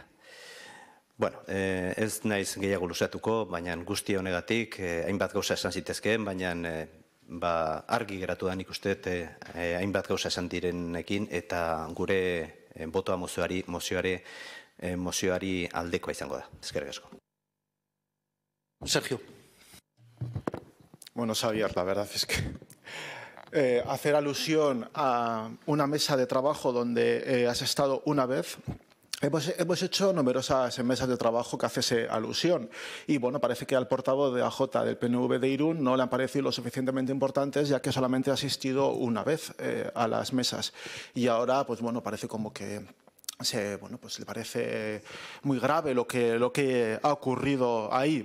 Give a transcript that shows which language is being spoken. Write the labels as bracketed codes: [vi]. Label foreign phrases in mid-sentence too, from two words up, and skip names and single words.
[eu] Bueno, ez naiz gehiago luzatuko, baina guzti honegatik, hainbat gauza esan zitezkeen, baina argi geratu da nik uste hainbat gauza esan direnekin eta gure botoa mozioari aldekoa izango da. Eskerrik asko. Sergio. [es] Bueno, Xavier, la verdad es que hacer alusión a una mesa de trabajo donde has estado una vez. Hemos hecho numerosas mesas de trabajo que hace alusión y bueno, parece que al portavoz de AJ del PNV de Irún no le han parecido lo suficientemente importantes ya que solamente ha asistido una vez a las mesas y ahora pues bueno, parece como que le parece muy grave lo que ha ocurrido ahí.